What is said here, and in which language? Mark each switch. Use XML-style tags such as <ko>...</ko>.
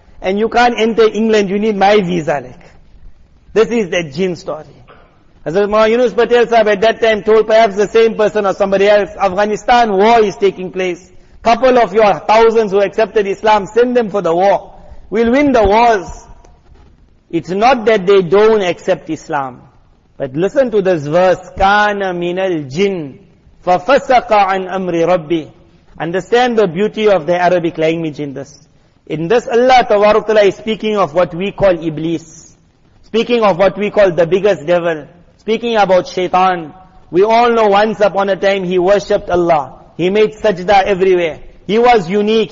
<en>And you can't enter England, you need my visa. Like, this is that jinn story. Hazrat Maulana Yunus Patel Sahib at that time told perhaps the same person or somebody else, Afghanistan war is taking place. Couple of your thousands who accepted Islam, send them for the war. We'll win the wars. It's not that they don't accept Islam. But listen to this verse,</en> <ar>كَانَ مِنَ الْجِنِّ فَفَسَقَ عَنْ أَمْرِ رَبِّهِ.</ar> <en>Understand the beauty of the Arabic language in this. In this, Allah Tabaraka Ta'ala is speaking of what we call Iblis. Speaking of what we call the biggest devil. Speaking about Shaitan. We all know once upon a time he worshipped Allah. He made sajda everywhere. He was unique.</en>